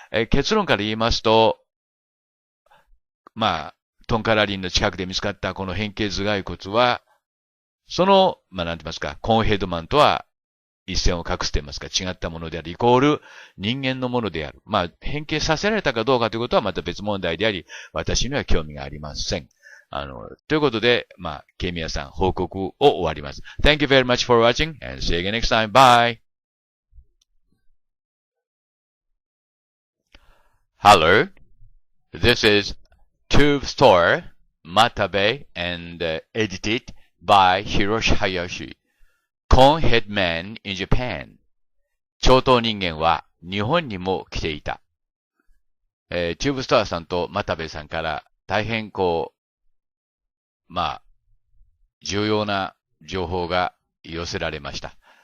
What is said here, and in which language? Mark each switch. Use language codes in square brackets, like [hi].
[ja] 結論から言いますと、トンカラリンの近くで見つかったこの変形頭蓋骨は、その、なんて言いますか、コーンヘッドマンとは一線を画すと言いますか、違ったものである、イコール人間のものである。変形させられたかどうかということはまた別問題であり、私には興味がありません。ということで、ケイミヤさん、報告を終わります。 [en] Thank you very much for watching and see you again next time. Bye! Hello, this is Tube Store, Matabe and edited by Hiro Hayashi. Conehead Man in Japan. [ja] 長頭人間は日本にも来ていた。チューブスターさんと又部さんから大変重要な情報が寄せられました。